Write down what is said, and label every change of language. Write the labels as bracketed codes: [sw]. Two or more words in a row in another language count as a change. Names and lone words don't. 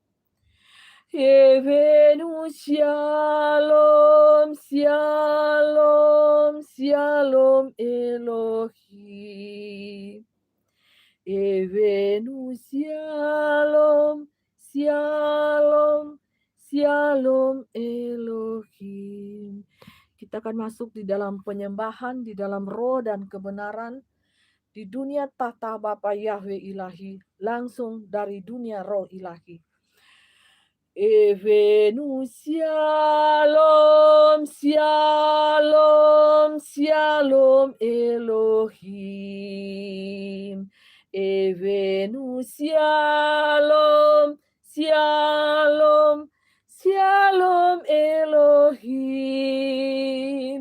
[he] הבאנו שלום, שלום, שלום אלוהים. הבאנו שלום, שלום, שלום אלוהים. [id] Kita akan masuk di dalam penyembahan, di dalam roh dan kebenaran, di dunia tata Bapa Yahweh ilahi, langsung dari dunia roh ilahi. [he] הבאנו שלום, שלום, שלום אלוהים. הבאנו שלום, שלום, שלום אלוהים.